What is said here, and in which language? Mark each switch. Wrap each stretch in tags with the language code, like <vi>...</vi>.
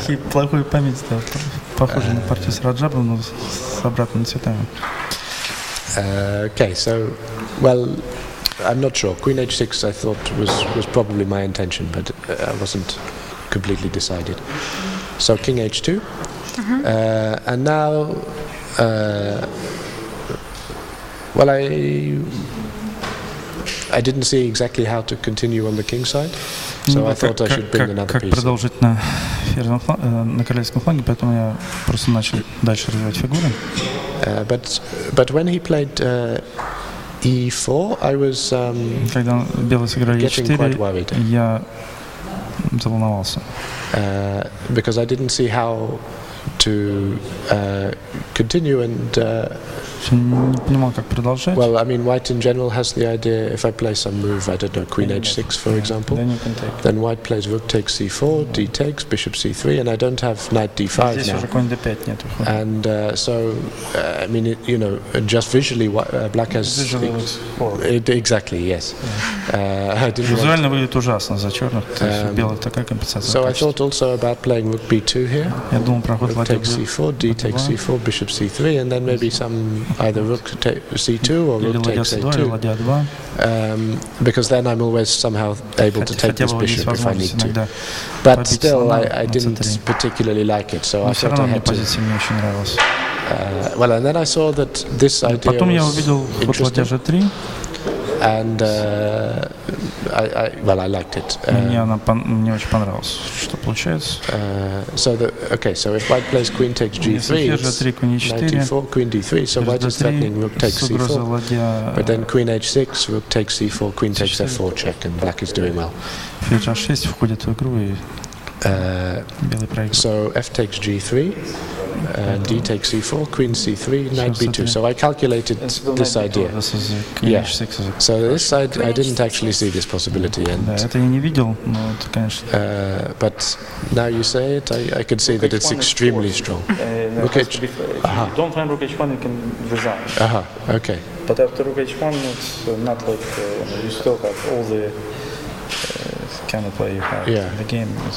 <ru>Плохую память, да. Похоже на партию с Раджабом, но с обратными цветами.</ru> <en>Okay, so, well, I'm not sure. Queen h6 I thought was probably my intention, but I wasn't completely decided. So king h2, and now, well, I didn't see exactly how to continue on the king side, so I thought I should bring another piece.</en> <ru>Как продолжить на королевском фланге, поэтому я просто начал дальше развивать фигуры.</ru> <en>But when he played e4, I was</en> <ru>Когда белые сыграли e4, я заволновался.</ru> <en>Because I didn't see how to continue and</en> <ru>Не понимал, как продолжать.</ru> <en>well, I mean, white in general has the idea, if I play some move, I don't know, queen h6 for example, then white plays rook takes c4, d takes, bishop c3, and I don't have knight d5</en> <ru>Здесь</ru> <en>now.</en> <ru>уже конь d5 нет.</ru> <en>And so, I mean, you know, just visually, black has exactly, yes. I didn't</en> <ru>Визуально выглядит ужасно за черных. То есть у белых такая компенсация.</ru> <en>So I thought also about playing rook b2 here.</en> <ru>Я думал про ход</ru> <en>Rook takes c4, d takes c4, bishop c3, and then maybe some either rook c2 or rook takes a2. Because then I'm always somehow able to take this bishop if I need to. But still, I didn't particularly like it, so I thought I had to. Well, and then I saw that this idea was interesting. And I liked it.</en> <ru>Мне очень понравилось, что получается.</ru> <en>So if white plays queen takes g3, it's knight d4, queen d3. So white is threatening rook takes c4. But then queen h6, rook takes c4, queen takes f4 check, and black is doing well.</en> <ru>Ферзь h6 входит в игру и белый проигрывает.</ru> <en>So f takes g3. D takes c4, queen c3, knight b2. So I calculated this idea. Yeah. So this side, I didn't actually see this possibility. And</en> <ru>это я не видел, но это, конечно.</ru> <en>But now you say it, I can see that it's extremely strong. Rook h1. If you don't find rook h1, you can resign. Okay. But after rook h1, it's not like you still have all the counterplay you have in the game.</en>